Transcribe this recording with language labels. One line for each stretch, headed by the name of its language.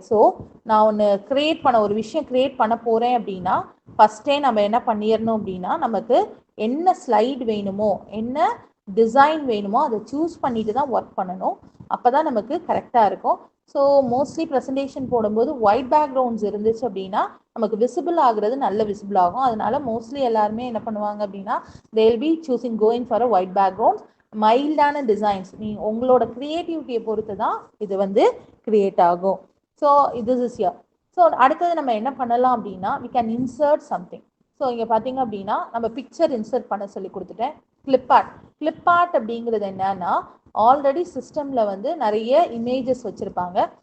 Tamil: So நான் ஒன்று ஒரு விஷயம் க்ரியேட் பண்ண போகிறேன் அப்படின்னா ஃபஸ்ட்டே நம்ம என்ன பண்ணிடணும் அப்படின்னா நமக்கு என்ன ஸ்லைடு வேணுமோ என்ன டிசைன் வேணுமோ அதை சூஸ் பண்ணிட்டு தான் ஒர்க் பண்ணணும். அப்போ தான் நமக்கு கரெக்டாக இருக்கும். ஸோ மோஸ்ட்லி ப்ரெசன்டேஷன் போடும்போது ஒயிட் பேக்ரவுண்ட்ஸ் இருந்துச்சு அப்படின்னா நமக்கு விசிபிள் ஆகுறது நல்ல விசிபிள் ஆகும். அதனால மோஸ்ட்லி எல்லாருமே என்ன பண்ணுவாங்க அப்படின்னா
English: they will be choosing going for a white background.
Tamil: மைல்டான டிசைன்ஸ் உங்களோட க்ரியேட்டிவிட்டியை பொறுத்து தான் இது வந்து கிரியேட் ஆகும்.
English: So this is here.
Tamil: So அடுத்தது நம்ம என்ன பண்ணலாம் அப்படின்னா
English: we can insert something.
Tamil: So இங்கே பார்த்தீங்க அப்படின்னா நம்ம பிக்சர் இன்சர்ட் பண்ண சொல்லி கொடுத்துட்டேன். கிளிப் ஆர்ட் அப்படிங்கிறது என்னன்னா ஆல்ரெடி சிஸ்டமில் வந்து நிறைய இமேஜஸ் வச்சுருப்பாங்க.